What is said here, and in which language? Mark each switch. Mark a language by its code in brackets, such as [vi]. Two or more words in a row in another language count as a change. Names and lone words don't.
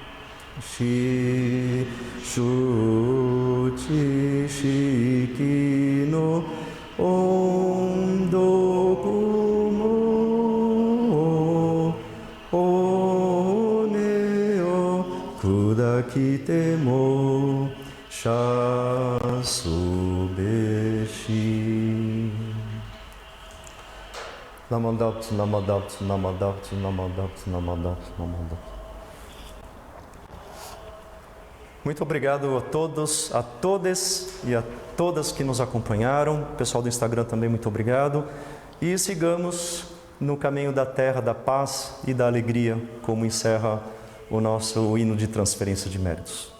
[ja] 師主知識の恩徳も骨をくだきても謝すべし. なまんだぶ、なまんだぶ、なまんだぶ、なまんだぶ、なまんだぶ、なまんだぶ. [pt] Muito obrigado a todos, a todas e a todas que nos acompanharam. O pessoal do Instagram também, muito obrigado. E sigamos no caminho da terra, da paz e da alegria, como encerra o nosso hino de transferência de méritos.